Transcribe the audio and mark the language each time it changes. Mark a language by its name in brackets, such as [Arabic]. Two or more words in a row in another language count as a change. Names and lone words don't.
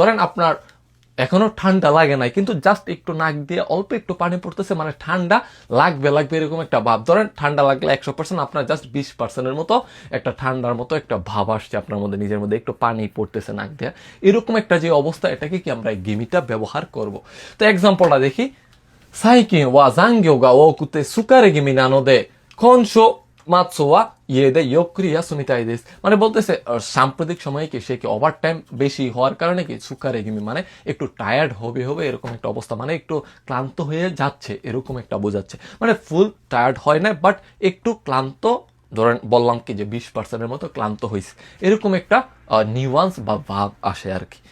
[Bangla] ধরেন আপনার এখনো ঠান্ডা লাগে নাই, কিন্তু জাস্ট একটু নাক দিয়ে অল্প একটু পানি পড়তেছে, মানে ঠান্ডা লাগবে লাগবে এরকম একটা ভাব। ধরেন ঠান্ডা লাগলে 100%, আপনার জাস্ট 20%-এর মতো একটা ঠান্ডার মতো একটা ভাব আসছে আপনার মধ্যে, নিজের মধ্যে একটু পানি পড়তেছে নাক দিয়ে, এরকম একটা যে অবস্থা, এটাকে কি আমরা এই গিমিটা ব্যবহার করব। তো এক্সাম্পলটা দেখি। [Japanese] 最近は残業が多くて疲れ気味なので、今週末は家でゆっくり休みたいです। [Bangla] মানে বলতেছে সাম্প্রতিক সময়ে কি সে কি [English] over time [Bangla] বেশি হওয়ার কারণে কি [Japanese] 疲れ気味 [Bangla] মানে একটু টায়ার্ড হবে এরকম একটা অবস্থা, মানে একটু ক্লান্ত হয়ে যাচ্ছে এরকম একটা বোঝাচ্ছে। মানে [English] full tired [Bangla] হয় না, বাট একটু ক্লান্ত, ধরেন বললাম কি যে 20%-এর মতো ক্লান্ত হয়েছে, এরকম একটা নিউয়ান্স বা ভাব আসে আর কি।